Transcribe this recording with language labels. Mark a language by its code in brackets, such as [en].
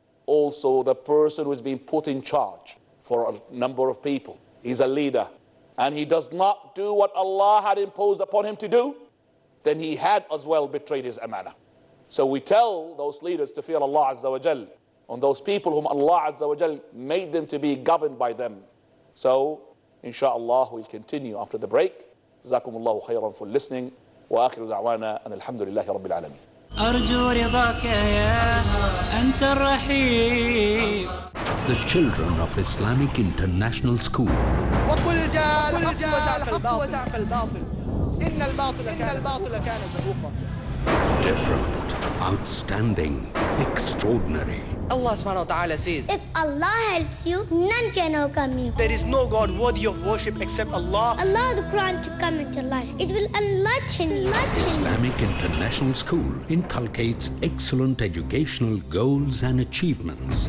[en] Also, the person who is being put in charge for a number of people, he's a leader, and he does not do what Allah had imposed upon him to do, then he had as well betrayed his amana. So we tell those leaders to fear Allah Azza wa Jal on those people whom Allah Azza wa Jal made them to be governed by them. So, inshallah, we'll continue after the break. Jazakumullahu khairan for listening. [ar] وآخر دعوانا أن الحمد لله رب العالمين. أرجو رضاك يا أنت الرحيم. [en] The children of Islamic International School. [ar] وقل جاء الحق وزهق الباطل إن الباطل كان زهوقا. [en] Different, outstanding, extraordinary. Allah subhanahu wa ta'ala says, if Allah helps you, none can overcome you. There is no God worthy of worship except Allah. Allow the Quran to come into life. It will enlighten you. Islamic International School inculcates excellent educational goals and achievements.